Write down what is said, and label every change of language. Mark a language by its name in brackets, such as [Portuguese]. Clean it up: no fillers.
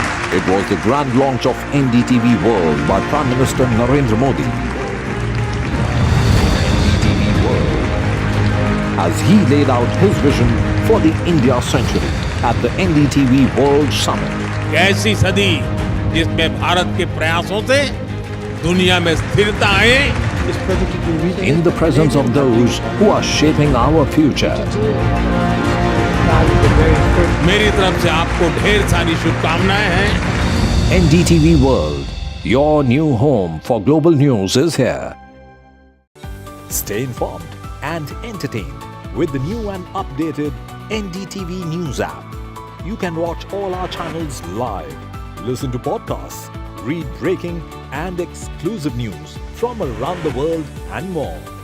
[English] It was the grand launch of NDTV World by Prime Minister Narendra Modi. NDTV World, as he laid out his vision for the India century at the NDTV World Summit. [Hindi] ऐसी सदी जिसमें भारत के प्रयासों से दुनिया में स्थिरता आए. [English] In the presence of those who are shaping our future. [Hindi] मेरी तरफ से आपको ढेर सारी शुभकामनाएं हैं. [English] NDTV World, your new home for global news is here. Stay informed and entertained with the new and updated NDTV News app. You can watch all our channels live, listen to podcasts, read breaking and exclusive news from around the world and more.